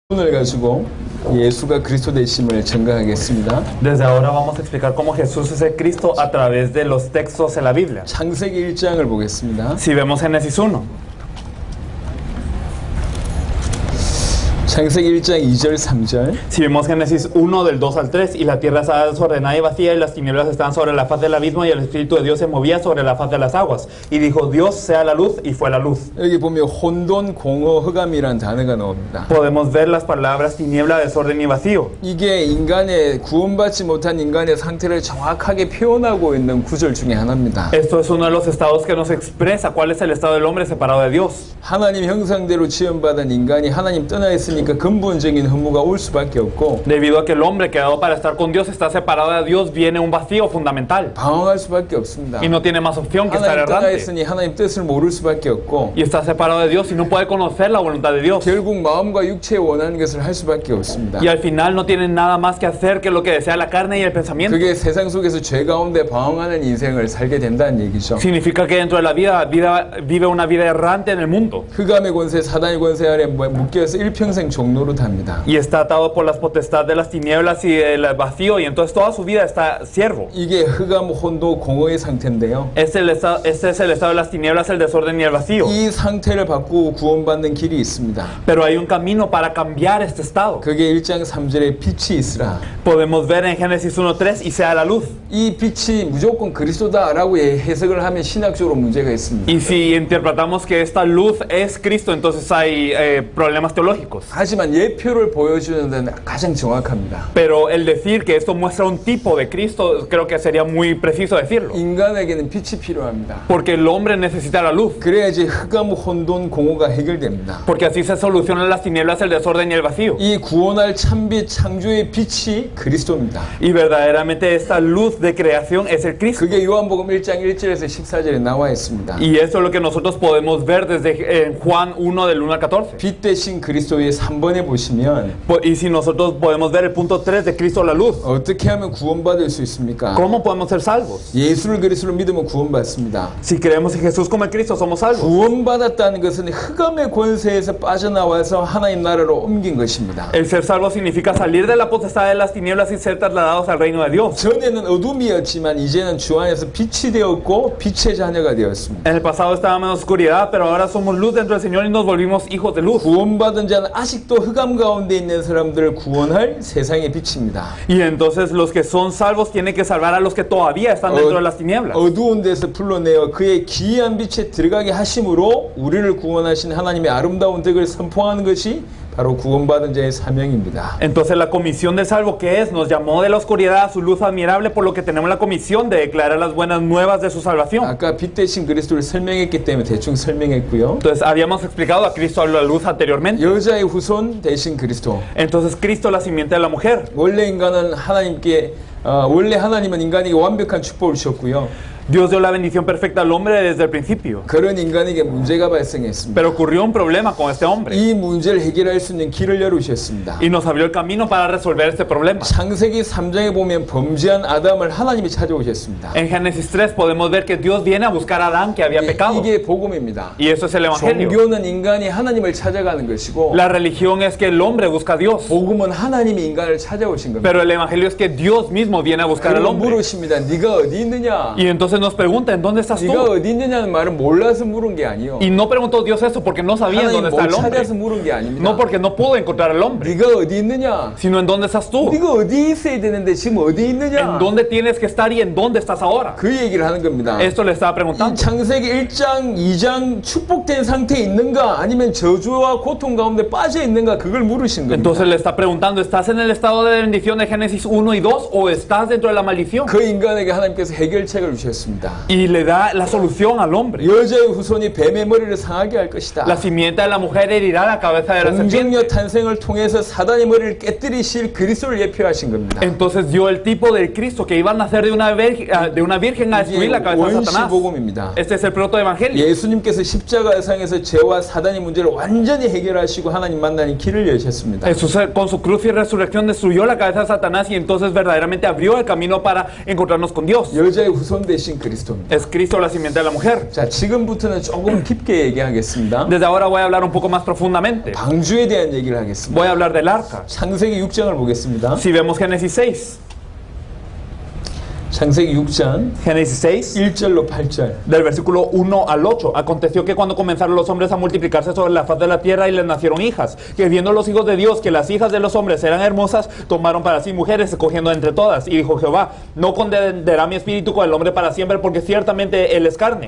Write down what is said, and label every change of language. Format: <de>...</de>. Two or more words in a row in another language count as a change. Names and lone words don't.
<ko>오늘 가지고 예수가 그리스도 되심을 증거하겠습니다.</ko> <es>Desde ahora vamos a explicar cómo Jesús es el Cristo a través de los textos en la Biblia.</es> <ko>창세기 1장을 보겠습니다.</ko> <es>Si vemos Génesis 1,</es> <ko>창세기 1장 2절 3절.</ko> <es>si vemos Génesis 1 del 2 al 3, y la tierra estaba desordenada y vacía, y las tinieblas estaban sobre la faz del abismo, y el Espíritu de Dios se movía sobre la faz de las aguas. Y dijo Dios, sea la luz, y fue la luz.</es> <ko>여기 보면 혼돈, 공허, 흑암이라는 단어가 나옵니다.</ko> <es>Podemos ver las palabras tiniebla, desorden y vacío.</es> <ko>이게 인간의 구원받지 못한 인간의 상태를 정확하게 표현하고 있는 구절 중에 하나입니다.</ko> <es>Esto es uno de los estados que nos expresa cuál es el estado del hombre separado de Dios.</es> <ko>하나님 형상대로 지음받은 인간이 하나님 떠나 있으니까 근본적인 허무가 올 수밖에 없고,</ko> <es>Debido a que el hombre quedado para estar con Dios está separado de Dios, viene un vacío fundamental.</es> <ko>방황할 수밖에 없습니다.</ko> <es>Y no tiene más opción que estar</es> <ko>하나님 떠나</ko> <es>errante.</es> <ko>있으니 하나님 뜻을 모를 수밖에 없고,</ko> <es>Y está separado de Dios y no puede conocer la voluntad de Dios.</es> <ko>결국 마음과 육체에 원하는 것을 할 수밖에 없습니다.</ko> <es>Y al final no tienen nada más que hacer que lo que desea la carne y el pensamiento.</es> <ko>그게 세상 속에서 죄 가운데 방황하는 인생을 살게 된다는 얘기죠.</ko> <es>Significa que dentro de la vida vive una vida errante en el mundo.</es> <ko>흑암의 권세, 사단의 권세 아래 묶여서 일평생 종로로 답니다.</ko> <es>Y está atado por las potestades de las tinieblas y del vacío, y entonces toda su vida está siervo.</es> <ko>이게 흑암, 혼도, 공허의 상태인데요.</ko> <es>Este es el estado de las tinieblas, el desorden y el vacío.</es> <ko>이 상태를 바꾸고 구원받는 길이 있습니다.</ko> <es>Pero hay un camino para cambiar este estado.</es> <ko>그게 1장 3절에 빛이 있으라.</ko> <es>Podemos ver en Génesis 1:3, y sea la luz.</es> <ko>이 빛이 무조건 그리스도다라고 해석을 하면 신학적으로 문제가 있습니다.</ko> <es>Y si interpretamos que esta luz es Cristo, entonces hay problemas teológicos.</es> <ko>하지만 예표를 보여주는 데는 가장 정확합니다.</ko> <es>Pero el decir que esto muestra un tipo de Cristo, creo que sería muy preciso decirlo.</es> <ko>인간에게는 빛이 필요합니다.</ko> <es>Porque el hombre necesita la luz.</es> <ko>그래야지 흑암, 혼돈, 공허가 해결됩니다.</ko> <es>Porque así se solucionan las tinieblas, el desorden y el vacío.</es> <ko>이 구원할 참빛, 창조의 빛이 그리스도입니다.</ko> <es>Y verdaderamente esta luz de creación es el Cristo.</es> <ko>그게 요한복음 1장 1절에서 14절에 나와 있습니다.</ko> <es>Y eso es lo que nosotros podemos ver desde Juan 1 del 1 al 14.</es> <ko>빛 대신 그리스도의 3번에 보시면</ko> <es>Y si nosotros podemos ver el punto 3 de Cristo la luz,</es> <ko>어떻게 하면 구원받을 수 있습니까?</ko> <es>¿cómo podemos ser salvos?</es> <ko>예수를 그리스도로 믿으면 구원받습니다.</ko> <es>Si creemos en Jesús como el Cristo, somos salvos.</es> <ko>구원받았다는 것은 흑암의 권세에서 빠져나와서 하나님 나라로 옮긴 것입니다.</ko> <es>El ser salvo significa salir de la potestad de las tinieblas y ser trasladados al reino de Dios.</es> <ko>전에는 어둠이었지만 이제는 주 안에서 빛이 되었고 빛의 자녀가 되었습니다.</ko> <es>En el pasado estábamos en oscuridad, pero ahora somos luz dentro del Señor y nos volvimos hijos de luz.</es> <ko>구원받은 자는 아직도 흑암 가운데 있는 사람들을 구원할 세상의 빛입니다.</ko> <es>Y entonces los que son salvos tienen que salvar a los que todavía están dentro de las tinieblas.</es> <ko>어두운 데서 불러내어 그의 기이한 빛에 들어가게 하심으로 우리를 구원하신 하나님의 아름다운 덕을 선포하는 것이 바로 구원받은 자의 사명입니다.</ko> <es>Entonces la comisión del salvo, que es, nos llamó de la oscuridad a su luz admirable, por lo que tenemos la comisión de declarar las buenas nuevas de su salvación.</es> <ko>아까 빛 대신 그리스도를 설명했기 때문에 대충 설명했고요.</ko> <es>Entonces habíamos explicado a Cristo a la luz anteriormente.</es> <ko>여자의 후손 대신 그리스도.</ko> <es>Entonces Cristo la simiente de la mujer.</es> <ko>원래 인간은 원래 하나님은 인간에게 완벽한 축복을 주셨고요.</ko> <es>Dios dio la bendición perfecta al hombre desde el principio.</es> <ko>그런 인간에게 문제가 발생했습니다.</ko> <es>Pero ocurrió un problema con este hombre.</es> <ko>이 문제를 해결할 수 있는 길을 열어주셨습니다.</ko> <es>Y nos abrió el camino para resolver este problema.</es> <ko>창세기 3장에 보면 범죄한 아담을 하나님이 찾아오셨습니다.</ko> <es>En Génesis 3 podemos ver que Dios viene a buscar a Adán que había pecado.</es> <ko>이게 복음입니다.</ko> <es>Y eso es el evangelio.</es> <ko>종교는 인간이 하나님을 찾아가는 것이고</ko> <es>La religión es que el hombre busca a Dios.</es> <ko>복음은 하나님이 인간을 찾아오신 겁니다.</ko> <es>Pero el evangelio es que Dios mismo viene a buscar al</es> <ko>그리고</ko> <es>hombre.</es> <ko>물으십니다. 네가 어디 있느냐?</ko> <es>Y entonces nos pregunta, ¿en dónde estás</es> <ko>네가</ko> <es>tú?</es> <ko>어디 있느냐는 말은 몰라서 물은 게 아니요.</ko> <es>Y no preguntó Dios eso porque no sabía en</es> <ko>하나님</ko> <es>dónde está</es> <ko>못</ko> <es>el hombre.</es> <ko>찾아서 물은 게 아닙니다.</ko> <es>No porque no pudo encontrar al hombre,</es> <ko>네가 어디 있느냐?</ko> <es>sino en dónde estás tú.</es> <ko>네가 어디 있어야 되는데 지금 어디 있느냐?</ko> <es>En dónde tienes que estar y en dónde estás ahora.</es> <ko>그 얘기를 하는 겁니다.</ko> <es>Esto le estaba</es> <ko>이</ko> <es>preguntando.</es> <ko>창세기 1장, 2장 축복된 상태에 있는가 아니면 저주와 고통 가운데 빠져 있는가 그걸 물으신 겁니다.</ko> <es>Entonces le está preguntando, ¿estás en el estado de bendición de Génesis 1 y 2 o estás dentro de la maldición?</es> <ko>그 인간에게 하나님께서 해결책을 주셨습니다.</ko> <es>Y le da la solución al hombre.</es> <ko>여자의 후손이 뱀의 머리를 상하게 할 것이다.</ko> <es>La simiente de la mujer herirá la cabeza de la serpiente.</es> <ko>공정녀 탄생을 통해서 사단의 머리를 깨뜨리실 그리스도를 예표하신 겁니다.</ko> <es>Entonces dio el tipo del Cristo que iba a nacer de una virgen a destruir la cabeza de Satanás.</es> <ko>원시복음입니다.</ko> <es>Este es el protoevangelio.</es> <ko>예수님께서 십자가상에서 죄와 사단의 문제를 완전히 해결하시고 하나님 만나는 길을 여셨습니다.</ko> <es>Jesús con su cruz y resurrección destruyó la cabeza de Satanás y entonces verdaderamente abrió el camino para encontrarnos con Dios.</es> <ko>여자의 후손 대신 씨인 그리스도입니다.</ko> <es>Es Cristo la simiente de la mujer.</es> <ko>자, 지금부터는 조금 깊게 얘기하겠습니다.</ko> <es>Desde ahora voy a hablar un poco más profundamente.</es> <ko>방주에 대한 얘기를 하겠습니다.</ko> <es>Voy a hablar del arca.</es> <ko>창세기 6장을 보겠습니다.</ko> <es>Si vemos Génesis 6,</es> <ko>창세기 6장</ko> <es>Génesis 6,</es> <ko>1절로 8절.</ko> <es>del versículo 1 al 8. Aconteció que cuando comenzaron los hombres a multiplicarse sobre la faz de la tierra y les nacieron hijas, que viendo los hijos de Dios que las hijas de los hombres eran hermosas, tomaron para sí mujeres, escogiendo entre todas. Y dijo Jehová, no condenará mi espíritu con el hombre para siempre, porque ciertamente él es carne.</es>